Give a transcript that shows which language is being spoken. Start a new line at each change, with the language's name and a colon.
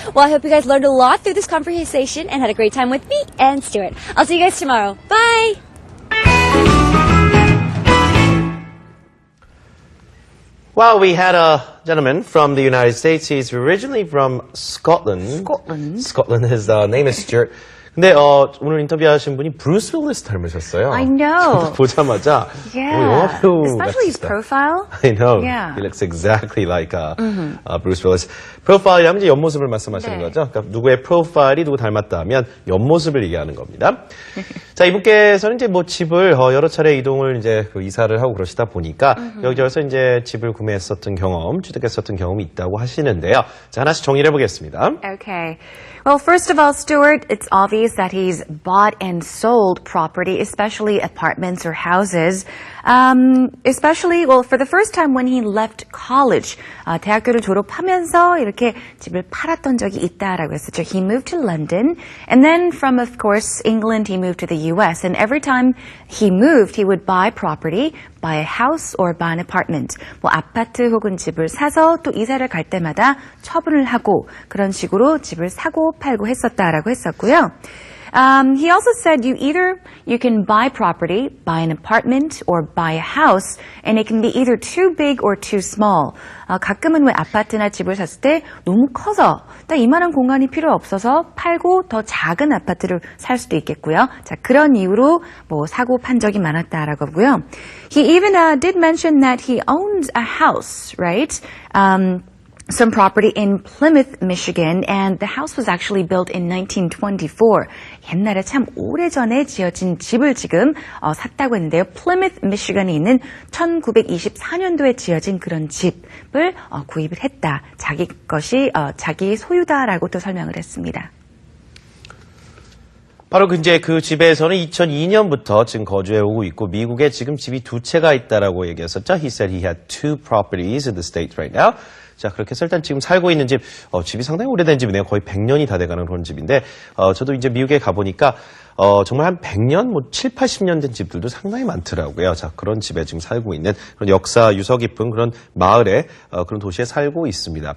English: Well, I hope you guys learned a lot through this conversation and had a great time with me and Stuart. I'll see you guys tomorrow. Bye! Well, we had a gentleman from the United States. He's originally from Scotland. Scotland. His name is Stuart.
Korean: 근데 오늘 인터뷰하신 분이 브루스 윌리스 닮으셨어요.
English: I know.
Korean: 보자마자 영화 배우
English: Especially his
Korean: 같으시다.
English: profile. I know. Yeah. He looks exactly like Bruce Willis.
Korean: 프로파일이라면 이제 옆모습을 말씀하시는 네. 거죠. 그러니까 누구의 프로파일이 누구 닮았다 하면 옆모습을 얘기하는 겁니다. 자, 이분께서는 이제 뭐 집을 여러 차례 이동을 이제 이사를 하고 그러시다 보니까 여기저기서 이제 집을 구매했었던 경험, 취득했었던 경험이 있다고 하시는데요. 자, 하나씩 정리를 해보겠습니다.
English: Okay. Well, first of all, Stuart, it's obvious that he's bought and sold property, especially apartments or houses. Especially, well, for the first time when he left college,
Korean: 대학교를 졸업하면서 이렇게 집을 팔았던 적이 있다라고 했었죠.
English: He moved to London, and then from, of course, England, he moved to the U.S. And every time he moved, he would buy property, buy a house or buy an apartment.
Korean: 뭐 아파트 혹은 집을 사서 또 이사를 갈 때마다 처분을 하고 그런 식으로 집을 사고 팔고 했었다라고 했었고요.
English: He also said you can buy property, buy an apartment, or buy a house, and it can be either too big or too small.
Korean: 가끔은 왜 아파트나 집을 샀을 때 너무 커서 딱 이만한 공간이 필요 없어서 팔고 더 작은 아파트를 살 수도 있겠고요. 자, 그런 이유로 뭐 사고 판 적이 많았다라고 하고요.
English: He even did mention that he owns a house, right? Some property in Plymouth, Michigan, and the house was actually built in 1924.
Korean: 옛날에 참 오래전에 지어진 집을 지금 샀다고 했는데요. Plymouth, Michigan에 있는 1924년도에 지어진 그런 집을 구입을 했다. 자기 것이 자기 소유다라고 또 설명을 했습니다. 바로 이제 그 집에서는 2002년부터 지금 거주해 오고 있고 미국에 지금 집이 두 채가 있다라고 얘기했었죠.
English: He said he had two properties in the state right now.
Korean: 자, 그렇게 해서 일단 지금 살고 있는 집이 상당히 오래된 집이네요. 거의 100년이 다 돼가는 그런 집인데, 저도 이제 미국에 가보니까, 정말 한 100년, 7, 80년 된 집들도 상당히 많더라고요. 자, 그런 집에 지금 살고 있는 그런 역사 유서 깊은 그런 마을에, 그런 도시에 살고 있습니다.